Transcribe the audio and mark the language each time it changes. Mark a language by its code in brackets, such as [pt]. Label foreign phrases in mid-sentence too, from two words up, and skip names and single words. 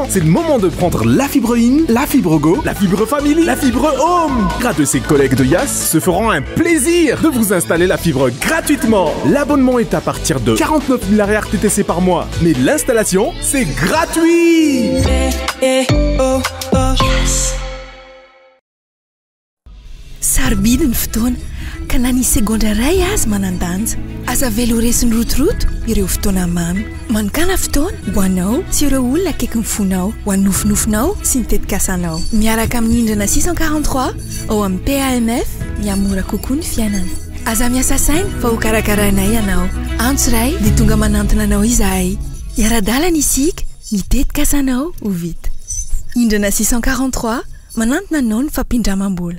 [fr] C'est le moment de prendre la fibre in, la fibre go, la fibre family, la fibre home! Grâce de ses collègues de Yas se feront un plaisir de vous installer la fibre gratuitement. L'abonnement est à partir de 49 000 RTTC par mois. Mais l'installation, c'est gratuit! [mg] Sarbidy ny fotoana ka na ny segondra ray azy manandanja aza velo resiny rotoroto ireo fotoana mamy manokana fotoana ho anao sy ireo olona akaiky mifonao ho anofonofinao sy ny tetikasanao miaraka amin'ny Indrana 643 ao amin'ny PAMF miamora kokoa ny fiainana aza miasa saina fa ho karakaranay ianao antso ray dia tonga manantona anao izahay iara-dalana isika mitetikasanao ho vita Indrana 643 manantona anao ny fampindramam-bola.